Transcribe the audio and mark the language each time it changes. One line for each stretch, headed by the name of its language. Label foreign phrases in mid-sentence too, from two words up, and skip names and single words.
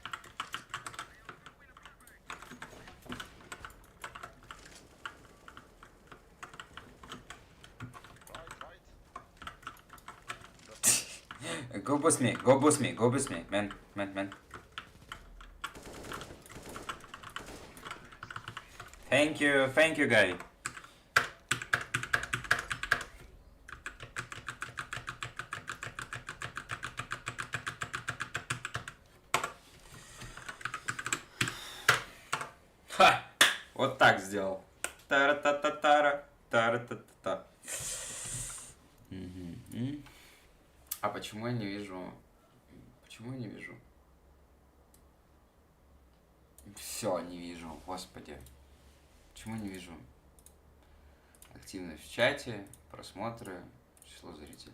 English: Go boost me, go boost me, go boost me, man. Thank you, guy. Ха!
Russian: Вот так сделал. Тара-та-та-тара, тара-та-та-та. А почему я не вижу? Почему я не вижу? Все, не вижу, господи. Почему не вижу? Активность в чате, просмотры, число зрителей.